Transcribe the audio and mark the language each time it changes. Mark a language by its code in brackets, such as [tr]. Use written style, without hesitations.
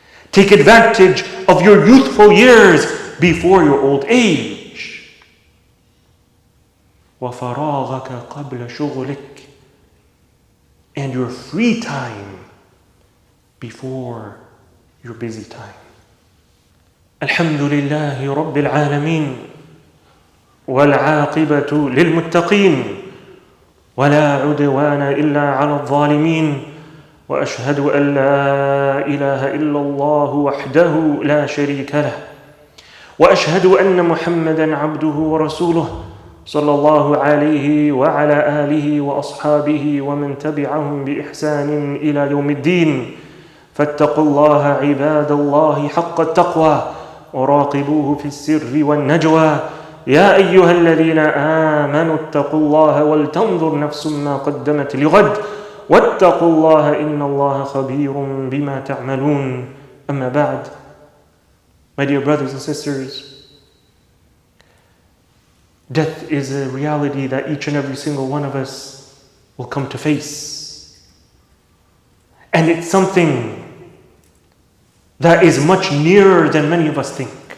[en] Take advantage of your youthful years before your old age. [ar] وَفَرَاغَكَ قَبْلَ شُغُلِكَ. [en] And your free time before your busy time. [ar] Alhamdulillahi Rabbil Alameen. والعاقبة للمتقين ولا عدوان إلا على الظالمين وأشهد أن لا إله إلا الله وحده لا شريك له وأشهد أن محمدا عبده ورسوله صلى الله عليه وعلى آله وأصحابه ومن تبعهم بإحسان إلى يوم الدين فاتقوا الله عباد الله حق التقوى وراقبوه في السر والنجوى يا أيها الذين آمنوا اتقوا الله ولتنظر نفس ما قدمت لغد واتقوا الله إن الله خبير بما تعملون أما بعد. [en] My dear brothers and sisters, death is a reality that each and every single one of us will come to face. And it's something that is much nearer than many of us think.